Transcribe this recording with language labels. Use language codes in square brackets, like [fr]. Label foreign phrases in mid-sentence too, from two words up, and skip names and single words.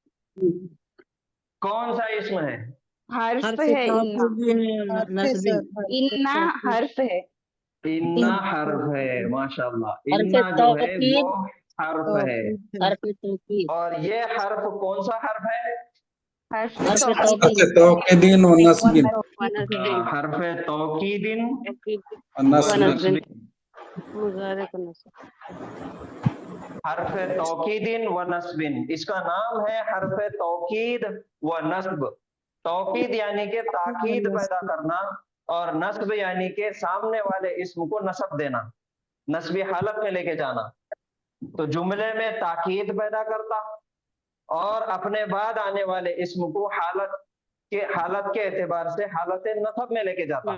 [ur] کون سا اسم ہے؟ حرف ہے، انا حرف ہے، انا حرف ہے، ماشاء اللہ۔ انا جو ہے وہ حرف ہے، اور یہ حرف کون سا حرف ہے؟ حرف توکیدین و نصب، حرف توکیدین و نصب، حرف توکید و نصب، اس کا نام ہے حرف توکید و نصب۔ توکید یعنی کہ تاکید پیدا کرنا، اور نصب یعنی کہ سامنے والے اسم کو نصب دینا، نصبی حالت میں لے کے جانا۔ تو جملے میں تاکید پیدا کرتا اور اپنے بعد آنے والے اسم کو حالت کے اعتبار سے حالت نصب میں لے کے جاتا۔